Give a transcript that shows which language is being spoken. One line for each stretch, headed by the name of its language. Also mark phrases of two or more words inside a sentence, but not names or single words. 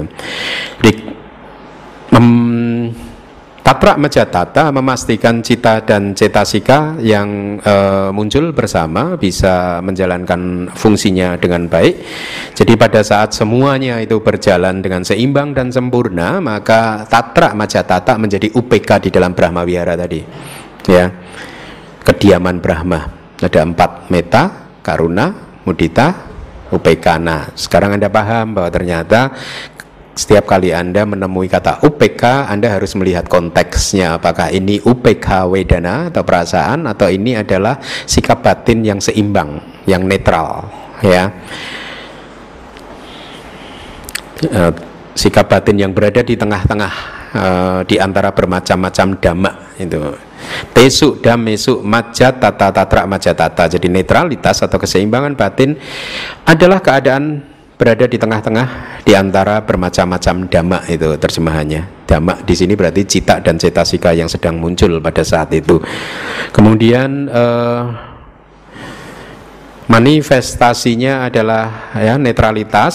Indonesian: Jadi, tatra majatata memastikan cita dan cetasika yang muncul bersama bisa menjalankan fungsinya dengan baik. Jadi pada saat semuanya itu berjalan dengan seimbang dan sempurna, maka tatra majatata menjadi UPK di dalam Brahma Vihara tadi, ya, kediaman Brahma. Ada 4: meta, karuna, mudita, upekana. Sekarang Anda paham bahwa ternyata setiap kali Anda menemui kata UPK, Anda harus melihat konteksnya. Apakah ini UPK Wedana atau perasaan, atau ini adalah sikap batin yang seimbang, yang netral, ya. Sikap batin yang berada di tengah-tengah di antara bermacam-macam dhamma itu.
Pali: Tesu damesu majat tata tatra majat tata.
Indonesian: Jadi netralitas atau keseimbangan batin adalah keadaan berada di tengah-tengah di antara bermacam-macam dhamma, itu terjemahannya. Dhamma di sini berarti cita dan cetasika yang sedang muncul pada saat itu. Kemudian manifestasinya adalah, ya, netralitas.